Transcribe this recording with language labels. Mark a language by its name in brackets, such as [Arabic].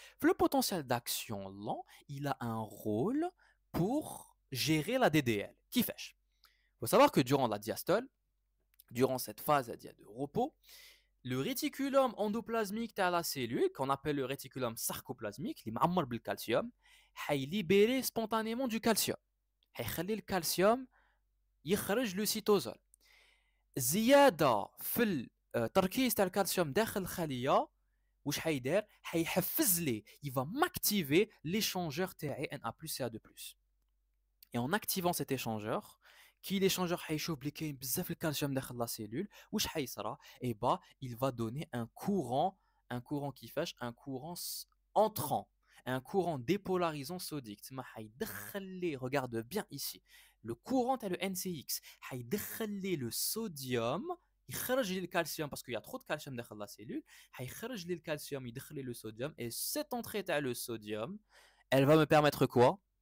[French] Le potentiel d'action lent, il a un rôle pour gérer la DDL. Qui fait? Il faut savoir que durant la diastole, durant cette phase de repos, le réticulum endoplasmique de la cellule, qu'on appelle le réticulum sarcoplasmique, qui est [Arabic] معمر [French] بالcalcium, va libérer spontanément du calcium. [Arabic] هيخلي الكالسيوم يخرج le cytosol. زيادة في التركيز تاع الكالسيوم داخل الخلية واش حيدير؟ حيحفز لي [French] il va m'activer l'échangeur [Arabic] تاعي Na+CA2+. [French] Et en activant cet échangeur, qui l'échangeur [Arabic] حيشوف بلي كاين بزاف الكالسيوم [French] داخل la cellule, [Arabic] واش حيصرى؟ [French] Et bah, il va donner un courant qui fâche, un courant entrant, un courant dépolarisant sodique. [Arabic] تسمى حيدخل لي, [French] regarde bien ici, le courant est le NCX, حيدخل لي le sodium, يخرج لي الكالسيوم parce qu'il y a trop de calcium داخل la cellule, [Arabic] حيخرج لي الكالسيوم يدخل لي [French] le sodium, et cette entrée تاع le sodium, elle va me permettre quoi?